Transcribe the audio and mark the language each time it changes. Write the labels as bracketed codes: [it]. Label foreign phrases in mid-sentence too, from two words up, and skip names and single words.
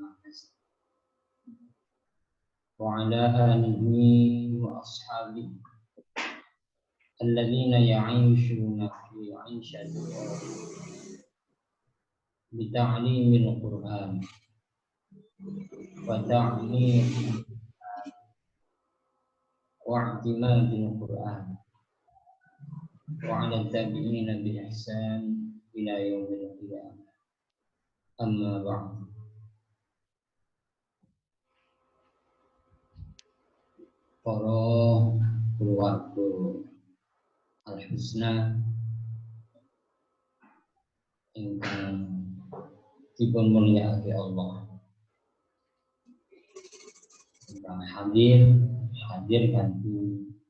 [ar] وعلى آله وأصحابه الذين يعيشون في عيشة بتعليم القرآن وتعليم واعتماد القرآن وعلى التابعين بإحسان إلى يوم القيامة. أما بعد. [jv] Para keluarga Al-Husna ingkang dipun mulyakake Allah, ingkang hadir kanthi